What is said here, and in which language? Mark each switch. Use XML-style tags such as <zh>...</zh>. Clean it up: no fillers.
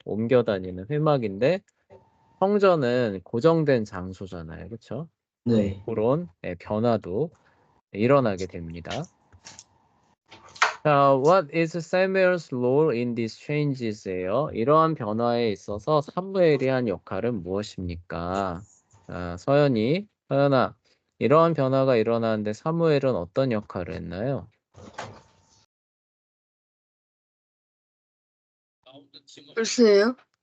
<ko>옮겨 다니는 회막인데 성전은 고정된 장소잖아요. 그쵸? 네. 그런 변화도 일어나게 됩니다.</ko> <en>자, what is Samuel's role in these changes예요.</en> <ko>이러한 변화에 있어서 사무엘이 한 역할은 무엇입니까? 자, 서연아, 이러한 변화가 일어나는데 사무엘은 어떤 역할을 했나요? 글쎄요.</ko>